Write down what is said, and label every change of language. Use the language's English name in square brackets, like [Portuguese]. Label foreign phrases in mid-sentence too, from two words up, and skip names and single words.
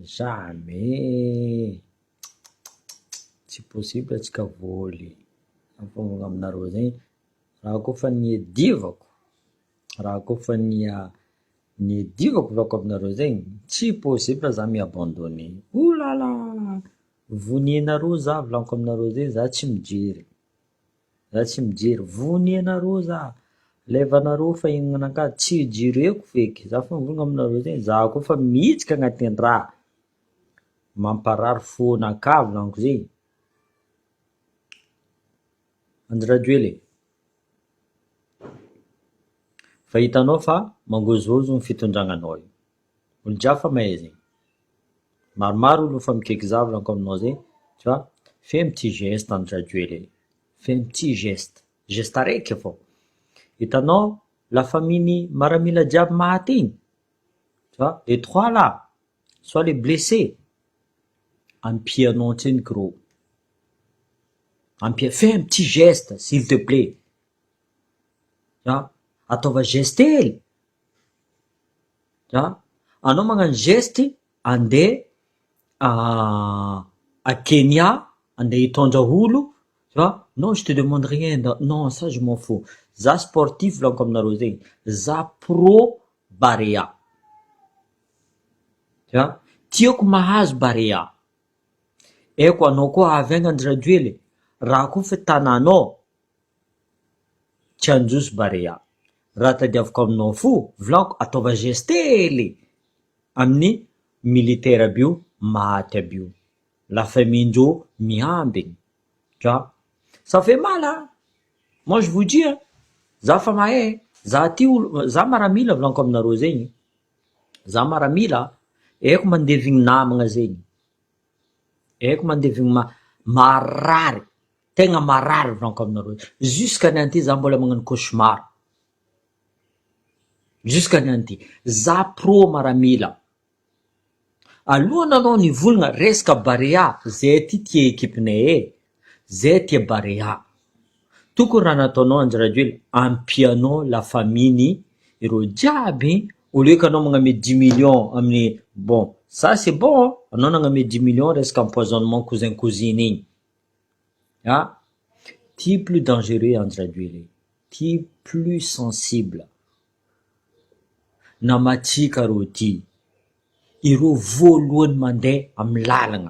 [French] Jamais. [Malagasy] Tsy possible atsika voly. Amifôgna aminareo zegny, raha koa fa niedivako, raha koa fa niedivako volako aminareo zegny, tsy possible za mi-abandonné. [French] Ouh là là! [Malagasy] Vonianareo za volaniko aminareo zegny, za tsy mijery. Za tsy mijery, vonianareo za. Levanareo fahignanakahy tsy jereko feky. Za fa mivolagna aminareo zegny, za koa fa mihitsika agnatin'ny raha mamparary fônakahy volaniko zegny. Andy Radio fa hitanao fa mangozozo ny fitondragnanao io. Olo jiaby fa mahay zegny. Maromaro olo fa mikaiky za volaniko aminao zegny, [French] tu vois, fais un petit geste Andy Radio. Fais un petit geste. [Malagasy] Geste araiky fô. Hitanao [French] la famille [Malagasy] maramila jiaby maty igny, [French] tu vois, les trois là, soit les blessés, [Malagasy] ampianao antseny [French] gros. Fais un petit geste, s'il te plaît. Tu vois, [Malagasy] ataova geste hely. [French] Tu vois, [Malagasy] anao magnano geste andeha à Kenya, andeha hitondra olo, [French] tu vois. Non, je te demande rien. Non, ça je m'en fous. [Malagasy] Za sportif volaniko aminareo zegny. Za pro barea. Tu vois, tiako mahazo barea. Eko anao koa avy agny Andy Radio raha koa fa tananao tsy anjoso barea. Raha tadiaviko aminao fo, volaniko ataova geste hely amin'ny militaire aby io maty aby io. [French] La famille- [Malagasy] ndreo miambigny. [French] Tu vois, ça fait mal hein. Moi je vous dis hein. [Malagasy] Za fa mahay. Za ty olo, za maramila volaniko aminareo zegny. Za maramila, eko mandevigny namagna zegny. Eko mandevigny marary. Tegna marary volaniko aminareo. Jusqu'à nianty za mbola magnano cauchemar. Jusqu'à nianty. Za pro maramila. Alohan'ny anao nivolagna resaka barea, zay ty tia ekipinay e. Zay tia barea. Tokony raha nataonao Andy Radio, ampianao [French] la famille [Malagasy] ireo jiaby, [French] au lieu [Malagasy] qu'anao magname 10 millions amin'ny, [French] bon, ça c'est bon, [Malagasy] anao nagname 10 millions resaka [French] empoisonnement cousin-cousine [Malagasy] igny. [French] Ah, ty plus dangereux Andy Radio, ty plus sensible. [Malagasy] Namatsika ro ty. Ireo voalohany mandeha amin'ny lalagna.